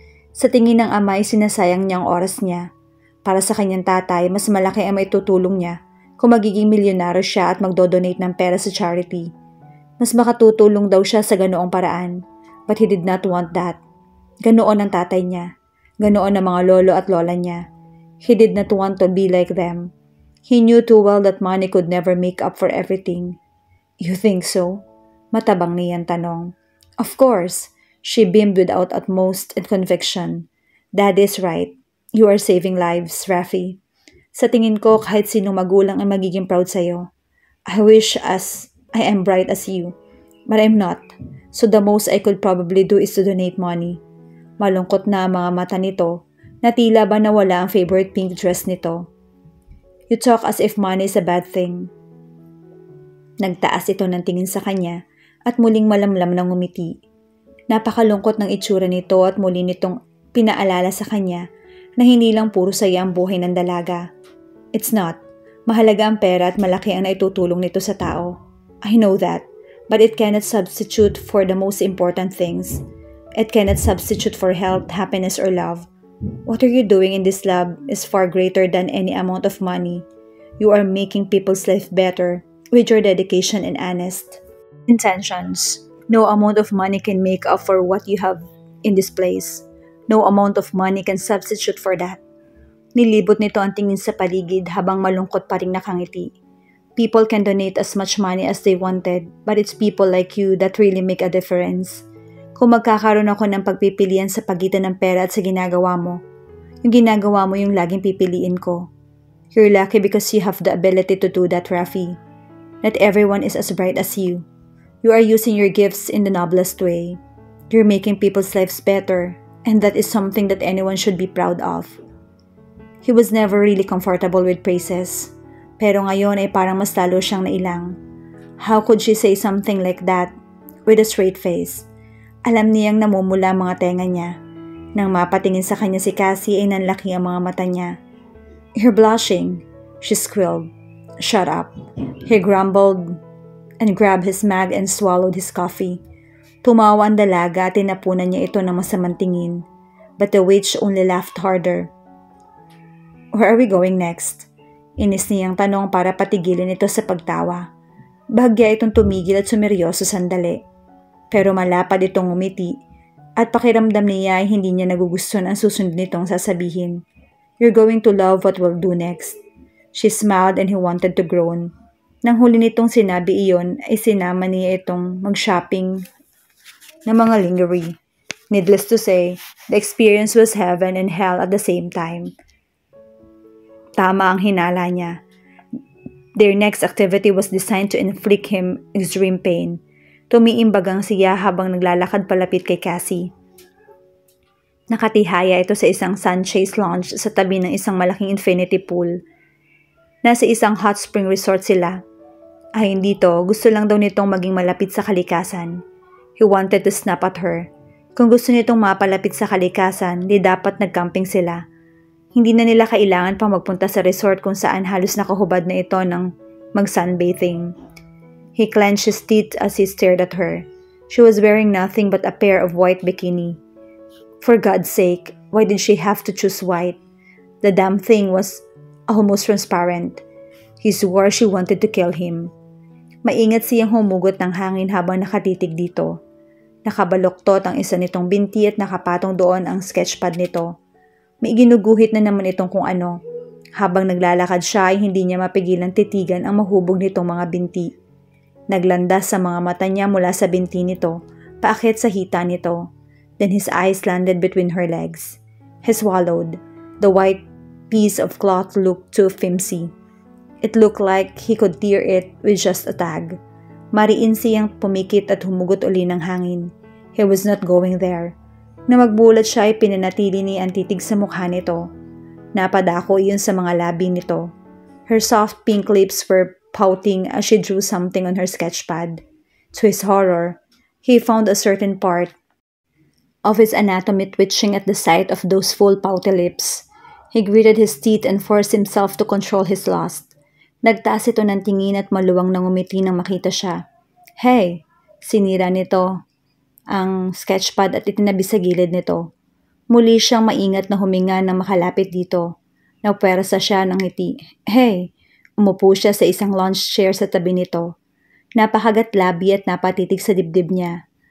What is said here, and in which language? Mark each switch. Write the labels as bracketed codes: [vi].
[tl] Sa tingin ng ama ay sinasayang niya ang oras niya. Para sa kanyang tatay, mas malaki ang maitutulong niya kung magiging milyonaryo siya at magdodonate ng pera sa charity. Mas makatutulong daw siya sa ganoong paraan, [en] but he did not want that. [tl] Ganoon ang tatay niya. Ganoon ang mga lolo at lola niya. [en] He did not want to be like them. He knew too well that money could never make up for everything. You think so? [tl] Matabang niyang tanong. [en] Of course, she beamed without utmost and conviction. Dad is right. You are saving lives, Rafi. [tl] Sa tingin ko kahit sinong magulang ang magiging proud sa'yo. [en] I wish I am bright as you, but I'm not. So the most I could probably do is to donate money. [tl] Malungkot na ang mga mata nito na tila ba nawala ang favorite pink dress nito. [en] You talk as if money is a bad thing. [tl] Nagtaas ito ng tingin sa kanya at muling malamlam ng ngumiti. Napakalungkot ng itsura nito at muli nitong pinaalala sa kanya na hindi lang puro saya ang buhay ng dalaga. [en] It's not. [tl] Mahalaga ang pera at malaki ang naitutulong nito sa tao. [en] I know that, but it cannot substitute for the most important things. It cannot substitute for health, happiness, or love. What are you doing in this lab is far greater than any amount of money. You are making people's life better with your dedication and honest intentions. No amount of money can make up for what you have in this place. No amount of money can substitute for that. [tl] Nilibot nito ang tingin sa paligid habang malungkot pa ring nakangiti. [en] People can donate as much money as they wanted, but it's people like you that really make a difference. [tl] Kung magkakaroon ako ng pagpipilian sa pagitan ng pera at sa ginagawa mo, yung ginagawa mo yung laging pipiliin ko. [en] You're lucky because you have the ability to do that, Rafi. Not everyone is as bright as you. You are using your gifts in the noblest way. You're making people's lives better, and that is something that anyone should be proud of. He was never really comfortable with praises, [tl] pero ngayon ay parang mas lalo siyang nailang. [en] How could she say something like that with a straight face? [tl] Alam niyang namumula ang mga tenga niya. Nang mapatingin sa kanya si Cassie ay nanlaki ang mga mata niya. [en] You're blushing, she squealed. Shut up. He grumbled and grabbed his mug and swallowed his coffee. [tl] Tumawa ang dalaga at tinapunan niya ito ng masamang tingin. [en] But the witch only laughed harder. Where are we going next? [tl] Inis niyang tanong para patigilin ito sa pagtawa. Bahagya itong tumigil at sumeryoso sandali. Pero malapad itong umiti at pakiramdam niya ay hindi niya nagugustuhan ang susunod nitong sasabihin. [en] You're going to love what we'll do next. She smiled and he wanted to groan. [tl] Nang huli nitong sinabi iyon ay sinama niya itong mag-shopping ng mga lingerie. [en] Needless to say, the experience was heaven and hell at the same time. [tl] Tama ang hinala niya. [en] Their next activity was designed to inflict him extreme pain. [tl] Tumiimbagang siya habang naglalakad palapit kay Cassie. Nakatihaya ito sa isang sun-chased lounge sa tabi ng isang malaking infinity pool. Nasa isang hot spring resort sila. Ayon dito, gusto lang daw nitong maging malapit sa kalikasan. [en] He wanted to snap at her. [tl] Kung gusto nitong mapalapit sa kalikasan, di dapat nagcamping sila. Hindi na nila kailangan pang magpunta sa resort kung saan halos nakahubad na ito ng mag-sunbathing. [en] He clenched his teeth as he stared at her. She was wearing nothing but a pair of white bikini. For God's sake, why did she have to choose white? The damn thing was almost transparent. He swore she wanted to kill him. [tl] Maingat siyang humugot ng hangin habang nakatitig dito. Nakabaloktot ang isa nitong binti at nakapatong doon ang sketchpad nito. May ginuguhit na naman itong kung ano. Habang naglalakad siya ay hindi niya mapigilang titigan ang mahubog nitong mga binti. Naglandas sa mga mata niya mula sa binti nito, paakyat sa hita nito. [en] Then his eyes landed between her legs. He swallowed. The white piece of cloth looked too flimsy. It looked like he could tear it with just a tag. [tl] Mariin siyang pumikit at humugot uli ng hangin. [en] He was not going there. [tl] Na magbulat siya ay pinanatili ni ang titig sa mukha nito. Napadako iyon sa mga labi nito. [en] Her soft pink lips were pouting as she drew something on her sketchpad. To his horror, he found a certain part of his anatomy twitching at the sight of those full pouty lips. He gritted his teeth and forced himself to control his lust. [tl] Nagtaas ito ng tingin at maluwang nang umiti nang makita siya. Hey! Sinira nito ang sketchpad at itinabi sa gilid nito. Muli siyang maingat na huminga nang makalapit dito. Napwersa siya ng ngiti. Hey! Umupo siya sa isang lounge chair sa tabi nito. Napakagat labi at napatitig sa dibdib niya.